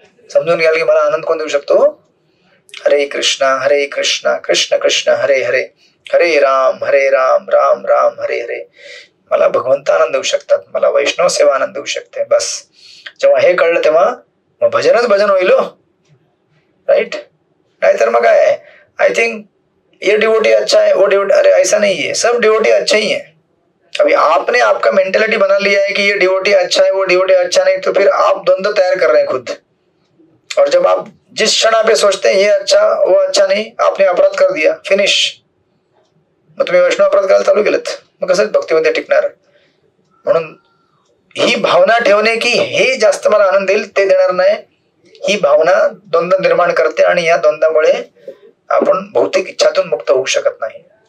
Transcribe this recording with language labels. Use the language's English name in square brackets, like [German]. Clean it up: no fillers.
[Marathi] समजून घ्याल की मला आनंद कोण देऊ शकतो? [Sanskrit] हरे कृष्णा कृष्ण कृष्ण हरे हरे, [Marathi] हरे राम राम राम हरे हरे. मला भगवंत आनंद देऊ शकतात, मला वैष्णव सेवा आनंद देऊ शकते. बस जेव्हा हे कळलं तेव्हा मग भजनच भजन होईल. राईट. नाहीतर मग काय, [English] I think [Hindi] ये डिवोटी अच्छा है, वो डिवोटी, अरे ऐसा नहीं है, सब डिवोटी अच्छे ही है. अभी आपने आपका मेंटेलिटी बना लिया है कि ये डिवोटी अच्छा है, वो डिवोटी अच्छा नहीं, तो फिर आप द्वंद्व तैयार कर रहे हैं खुद. और जब आप जिस क्षण आप सोचते हैं ये अच्छा वो अच्छा नहीं, आपने अपराध कर दिया, फिनिश. [Marathi] मग तुम्ही वैष्णव अपराध करायला चालू केलं, मग कसं भक्तीमध्ये टिकणार? म्हणून ही भावना ठेवणे की हे जास्त मला आनंद देईल ते देणार नाही, ही भावना द्वंद्व निर्माण करते आणि या द्वंद्वामुळे आपण भौतिक इच्छातून मुक्त होऊ शकत नाही.